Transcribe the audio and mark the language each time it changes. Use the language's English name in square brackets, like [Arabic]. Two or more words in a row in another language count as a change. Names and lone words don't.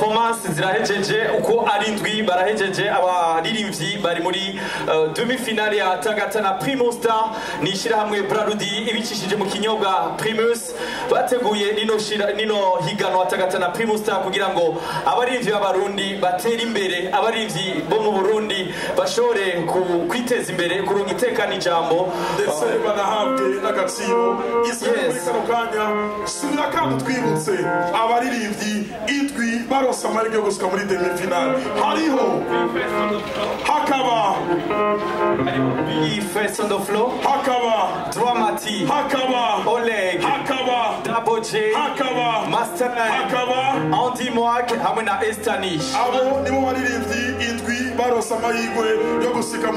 [Rundi] performance zirahejeje uko ari ndwi barahejeje abaririmbyi bari muri [French] demi finale [Rundi] ya Tagata na Primus Star nishira hamwe Brarudi ibicishije mu kinyobwa Primus bateguye nino higanwa Tagata na Primus Star kugira ngo abaririmbyi b'abarundi batera imbere abaririmbyi bo mu Burundi bashore kwiteza imbere kuronka itekana ijambo ndetse banahabwe n'agaciro iswe kano kanya subira kandi twibutse abaririmbyi indwi baronse amahirwe yo gushika muri [French] demi finale [Rundi] hariho hakaba First on the floor hakaba Dramati hakaba Oleg hakaba Double J hakaba Master hakaba Andy Mwak hamwe na Estanish abo nibo baririmbyi indwi baronse amahirwe yo gushika